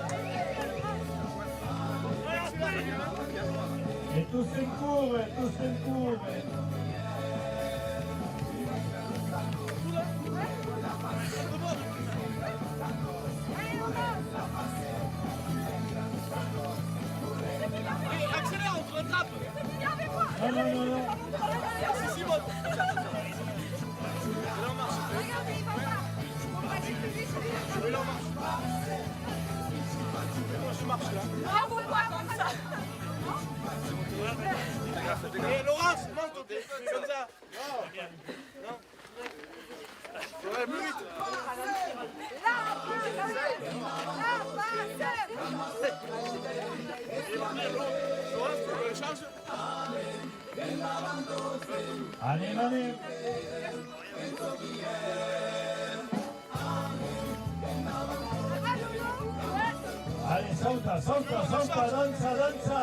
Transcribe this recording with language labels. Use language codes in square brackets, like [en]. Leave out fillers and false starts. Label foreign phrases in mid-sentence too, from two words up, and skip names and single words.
[fr] Et tous en cours, tous en cours. Accélère, on te rattrape. Non, non, non, non. Si, Simone. Là, on marche. Oui, là, on marche. Moi, je marche, là. Et Laurence, monte au pied, comme ça. Non. Ouais, plus vite. Laurence, tu veux le change? Allez, allez. Allez, [it] salta, salta, salta, danza, danza.